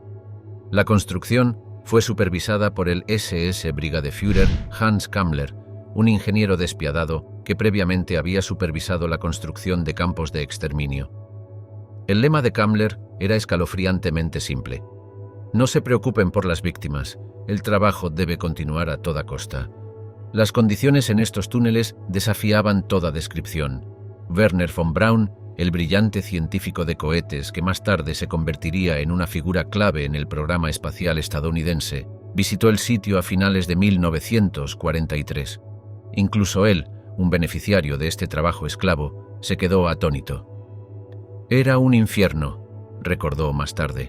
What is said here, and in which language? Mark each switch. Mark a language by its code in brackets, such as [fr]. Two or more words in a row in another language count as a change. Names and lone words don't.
[es] La construcción fue supervisada por el SS Brigadeführer Hans Kammler, un ingeniero despiadado que previamente había supervisado la construcción de campos de exterminio. El lema de Kammler era escalofriantemente simple: no se preocupen por las víctimas, el trabajo debe continuar a toda costa. Las condiciones en estos túneles desafiaban toda descripción. Werner von Braun, el brillante científico de cohetes que más tarde se convertiría en una figura clave en el programa espacial estadounidense, visitó el sitio a finales de 1943. Incluso él, un beneficiario de este trabajo esclavo, se quedó atónito. «Era un infierno», recordó más tarde.